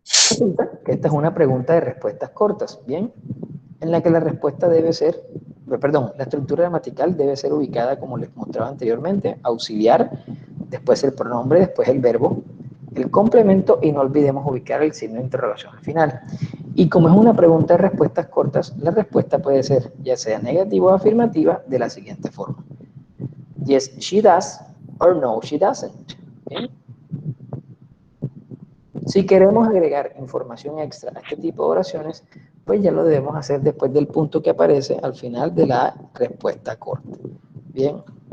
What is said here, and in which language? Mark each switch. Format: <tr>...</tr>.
<es>Resulta que esta es una pregunta de respuestas cortas, ¿bien? En la que la respuesta debe ser, perdón, la estructura gramatical debe ser ubicada como les mostraba anteriormente, auxiliar, después el pronombre, después el verbo, el complemento y no olvidemos ubicar el signo de interrogación al final. Y como es una pregunta de respuestas cortas, la respuesta puede ser ya sea negativa o afirmativa de la siguiente forma.</es> <en>Yes, she does, or no, she doesn't.</en> <es>¿Bien? Si queremos agregar información extra a este tipo de oraciones, pues ya lo debemos hacer después del punto que aparece al final de la respuesta corta. Bien.</es>